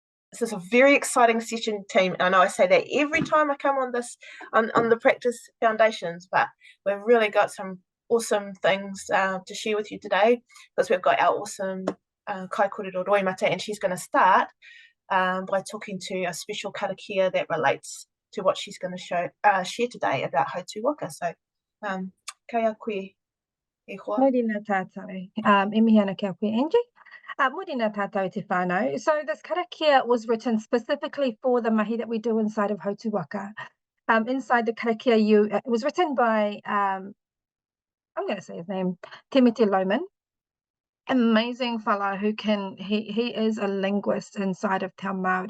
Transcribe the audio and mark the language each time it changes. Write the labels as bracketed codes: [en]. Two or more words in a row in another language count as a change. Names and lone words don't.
[en] this is a very exciting session, team. I know I say that every time I come on this on the practice foundations, but we've really got some awesome things to share with you today, because we've got our awesome [mi] kai kōrero [en] Roimata, and she's going to start by talking to a special karakia that relates to what she's going to share today about Hautū Waka. [mi] So, kia koe e hoa. Morena tātou. E mihi ana kia koe, Angie. Morena tātou te whānau. [en] So this karakia was written specifically for the mahi that we do inside of Hautū Waka. Inside the karakia, it was written by, I'm going to say his name, Temete Lohman. Amazing fella who he is a linguist inside of Te Māori.